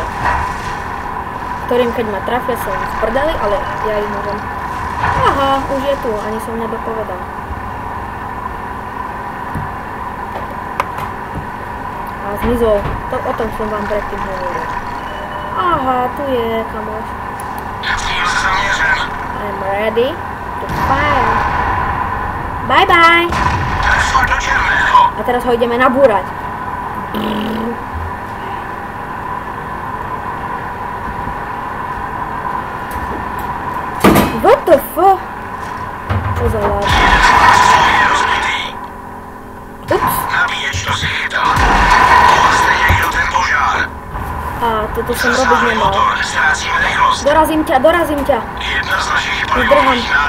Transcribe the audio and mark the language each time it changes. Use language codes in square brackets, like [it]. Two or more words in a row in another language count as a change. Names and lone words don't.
[sk] Ktorým keď ma trafia som v prdeli, ale ja ich môžem. Aha, už je tu, ani som nedopovedal. A zmizol, o tom som vám predtým hovoril. Aha, tu je kamoš. [en] I'm ready to fire. Bye bye. [sk] A teraz ho ideme nabúrať. [en] What the fuck? [sk] Čo za láž? Ups. A toto som robiť nemal. Dorazím ťa. Zdrhám.